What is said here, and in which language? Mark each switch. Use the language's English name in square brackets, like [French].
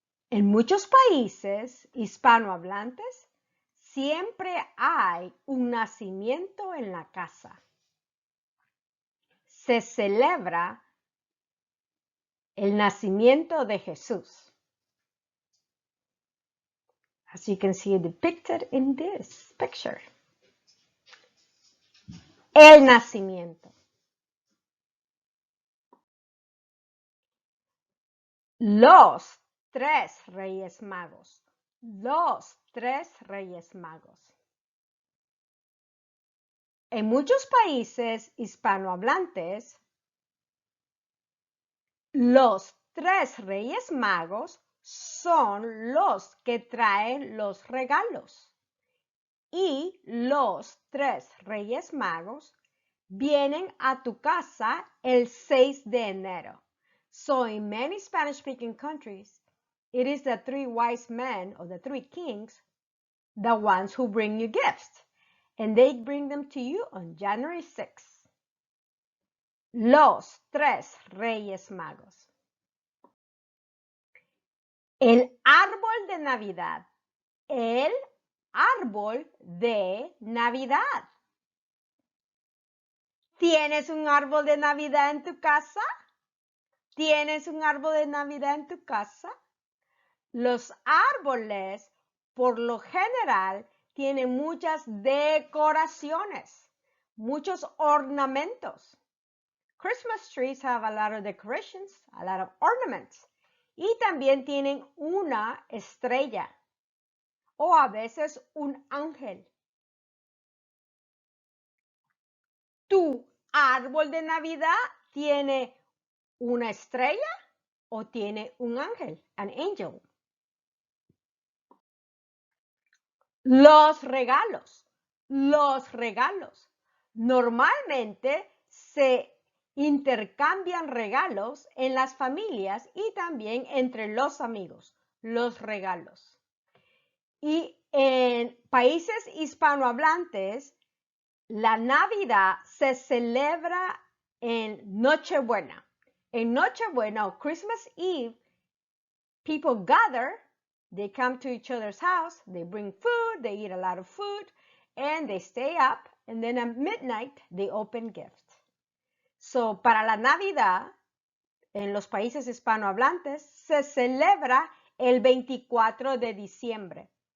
[Spanish] En muchos países hispanohablantes siempre hay un nacimiento en la casa. Se celebra el nacimiento de Jesús. [English] As you can see depicted in this picture. [Spanish] El nacimiento. Los tres Reyes Magos. Los tres Reyes Magos. En muchos países hispanohablantes, los tres Reyes Magos son los que traen los regalos. Y los tres Reyes Magos vienen a tu casa el 6 de enero. [English] So in many Spanish-speaking countries, it is the three wise men or the three kings, the ones who bring you gifts. And they bring them to you on January 6th. [Spanish] Los tres Reyes Magos. El árbol de Navidad. El árbol de Navidad. ¿Tienes un árbol de Navidad en tu casa? ¿Tienes un árbol de Navidad en tu casa? Los árboles, por lo general, tienen muchas decoraciones, muchos ornamentos. [English] Christmas trees have a lot of decorations, a lot of ornaments. [Spanish] Y también tienen una estrella o a veces un ángel. ¿Tu árbol de Navidad tiene una estrella o tiene un ángel, [English] an angel? [Spanish] Los regalos. Los regalos. Normalmente se intercambian regalos en las familias y también entre los amigos. Los regalos. Y en países hispanohablantes, la Navidad se celebra en Nochebuena. En Nochebuena o [English] Christmas Eve, people gather, they come to each other's house, they bring food, they eat a lot of food, and they stay up, and then at midnight, they open gifts. [Spanish] So, para la Navidad, en los países hispanohablantes, se celebra el 24 de diciembre.